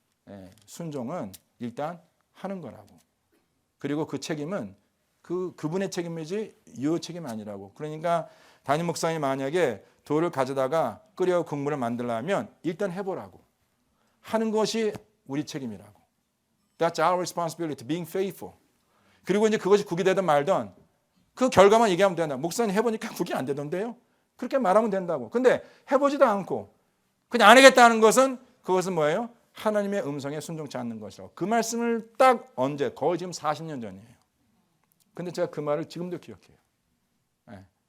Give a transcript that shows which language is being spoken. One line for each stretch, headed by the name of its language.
Korean: 예, 순종은 일단 하는 거라고. 그리고 그 책임은 그분의 책임이지 요 책임이 아니라고. 그러니까 담임 목사님이 만약에 돌을 가져다가 끓여 국물을 만들려면 일단 해보라고. 하는 것이 우리 책임이라고.
English: That's our responsibility, being faithful.
Korean: 그리고 이제 그것이 국이 되든 말든 그 결과만 얘기하면 된다. 목사님 해보니까 국이 안 되던데요. 그렇게 말하면 된다고. 근데 해보지도 않고 그냥 안 하겠다는 그것은 뭐예요? 하나님의 음성에 순종치 않는 것이라고. 그 말씀을 딱 언제? 거의 지금 40년 전이에요. 근데 제가 그 말을 지금도 기억해요. 네.